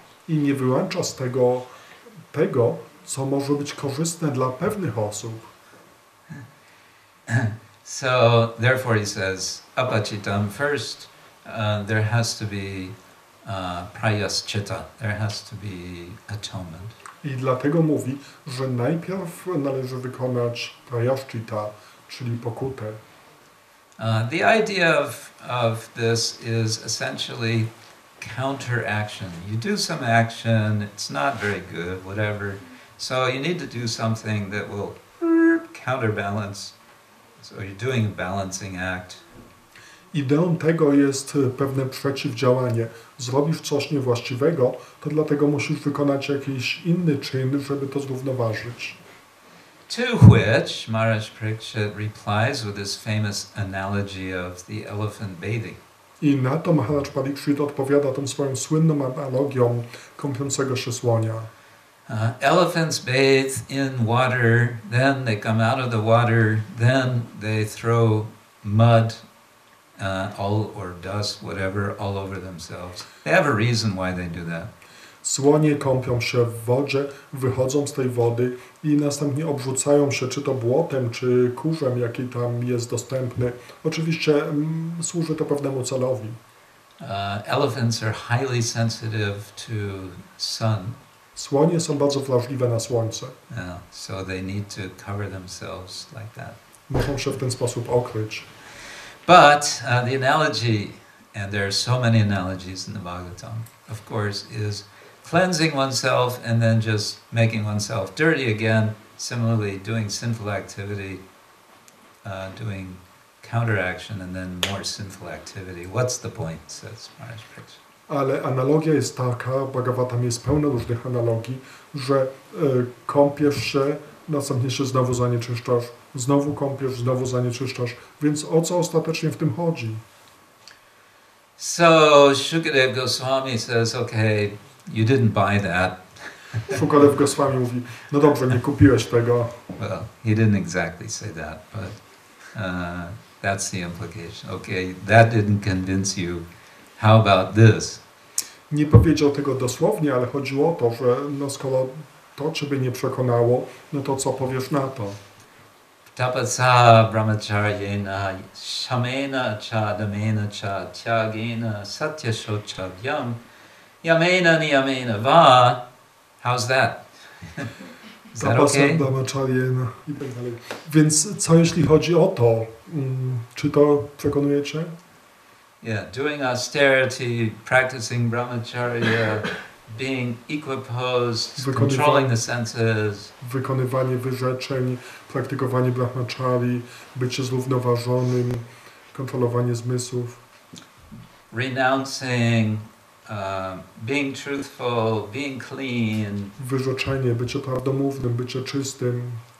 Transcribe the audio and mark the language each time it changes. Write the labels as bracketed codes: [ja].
[pl] I nie wyłącza z tego, co może być korzystne dla pewnych osób. [en] So, therefore he says, apachitam first, there has to be prayaschita, there has to be atonement. [pl] I dlatego mówi, że najpierw należy wykonać prayaschita, czyli pokutę. [en] The idea of this is essentially counteraction. You do some action, it's not very good, whatever. So you need to do something that will counterbalance. So you're doing a balancing act. [pl] Ideą tego jest pewne przeciwdziałanie. Zrobisz coś niewłaściwego, to dlatego musisz wykonać jakiś inny czyn, żeby to zrównoważyć. [en] To which Maharaj Przegląd replies with this famous analogy of the elephant bathing. [pl] I na to Maharaj Parikshit odpowiada tą swoją słynną analogią kąpiącego się słonia. [en] Elephants bathe in water, then they come out of the water, then they throw mud or dust, whatever, all over themselves. They have a reason why they do that. [pl] Słonie kąpią się w wodzie, wychodzą z tej wody i następnie obrzucają się czy to błotem, czy kurzem, jaki tam jest dostępny. Oczywiście służy to pewnemu celowi. [en] Elephants are highly sensitive to sun. [pl] Słonie są bardzo wrażliwe na słońce. [en] So they need to cover themselves like that. [pl] Muszą się w ten sposób okryć. [en] But the analogy, and there are so many analogies in the Bhagavatam, of course, is cleansing oneself and then just making oneself dirty again. Similarly, doing sinful activity, doing counteraction, and then more sinful activity. What's the point, says Maharaj Przegląd. [pl] Ale analogia jest taka, Bhagavatam jest pełno różnych analogii, że kąpiesz się, następnie się znowu zanieczyszczasz, znowu kąpiesz, znowu zanieczyszczasz. Więc o co ostatecznie w tym chodzi? [en] So Shukadeva Goswami says, okay, you didn't buy that. [pl] Shukadev Goswami mówi, no dobrze, nie kupiłeś tego. [en] Well, he didn't exactly say that, but that's the implication. Okay, that didn't convince you. How about this? [pl] Nie powiedział tego dosłownie, ale chodziło o to, że no skoro to Ciebie nie przekonało, no to co powiesz na to? [sa] Tapasa brahmacharyena shamena cha damena cha tyagena satyashochavyam yamena niyamena va. [en] How's that? Is that okay? [pl] Brahmacharyena i tak dalej. Więc co jeśli chodzi o to? Czy to przekonuje Cię? [en] Yeah, doing austerity, practicing brahmacharya, being equiposed, controlling the senses. [pl] Wykonywanie wyrzeczeń, praktykowanie brahmachari, bycie zrównoważonym, kontrolowanie zmysłów. [en] Renouncing, being truthful, being clean. [pl] Wyrzeczenie, bycie prawdomównym, bycie czystym.